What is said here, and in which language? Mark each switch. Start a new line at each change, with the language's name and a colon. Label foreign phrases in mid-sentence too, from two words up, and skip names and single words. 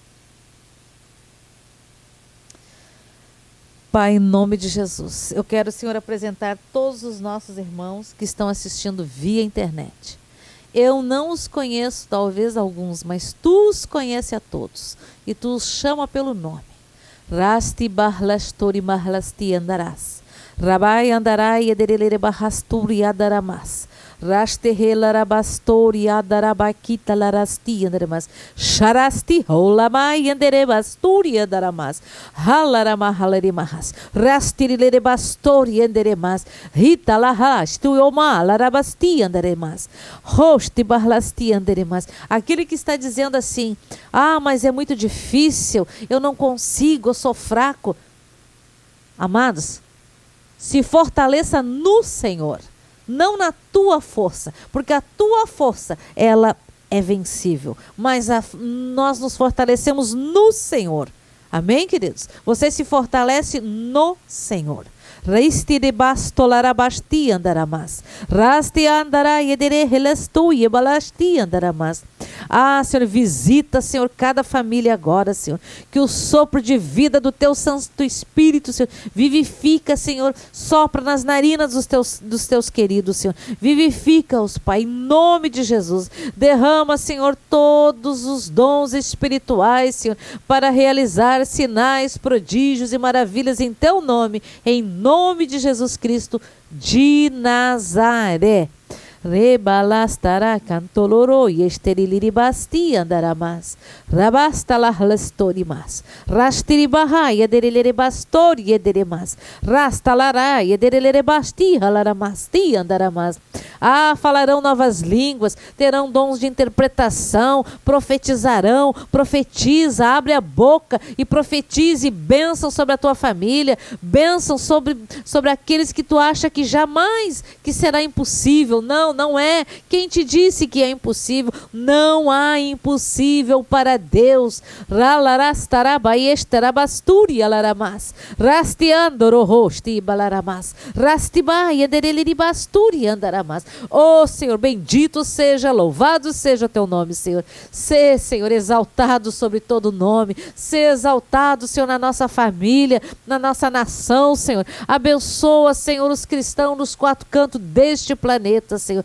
Portuguese: Pai, em nome de Jesus, eu quero, Senhor, apresentar todos os nossos irmãos que estão assistindo via internet. Eu não os conheço, talvez alguns, mas Tu os conheces a todos e Tu os chama pelo nome. Rasti barlastori marlasti andarás. Rabai andarai ederelere barrasturi adaramas. Raste larabastori adarabakita larasti andaramas. Sharasti holamai anderebasturi andaramas. Halarama halarimahas. Rastirilere bastori anderemas. Rita lahasti oma larabasti andaremas. Hosti barlasti anderemas. Aquele que está dizendo assim: ah, mas é muito difícil, eu não consigo, eu sou fraco. Amados, se fortaleça no Senhor, não na tua força, porque a tua força, ela é vencível, mas nós nos fortalecemos no Senhor. Amém, queridos? Você se fortalece no Senhor. Reisti de bastolarabasti andaramas. Rasti andarai edere helestu yebalasti andaramas. Ah, Senhor, visita, Senhor, cada família agora, Senhor. Que o sopro de vida do Teu Santo Espírito, Senhor, vivifica, Senhor, sopra nas narinas dos teus queridos, Senhor. Vivifica-os, Pai, em nome de Jesus. Derrama, Senhor, todos os dons espirituais, Senhor, para realizar sinais, prodígios e maravilhas em Teu nome, em nome de Jesus Cristo de Nazaré. Rebalastará cantoloro e esteriliribasti andaramas. Rabastalarlastorimas. Rastiribaha e aderelerebastori ederemas. Rastalará e aderelerebasti halaramasti andaramas. Ah, falarão novas línguas, terão dons de interpretação, profetizarão, profetiza, abre a boca e profetize bênção sobre a tua família, bênção sobre aqueles que tu acha que jamais que será impossível. Não é. Quem te disse que é impossível? Não há impossível para Deus. Ralarastarabaiestarabasturi alaramas. Rastiandorohosti balaramas. Rastibai edereliribasturi andaramas. Oh, Senhor, bendito seja, louvado seja o teu nome, Senhor. Sê, Senhor, exaltado sobre todo nome. Sê exaltado, Senhor, na nossa família, na nossa nação, Senhor. Abençoa, Senhor, os cristãos nos quatro cantos deste planeta, Senhor.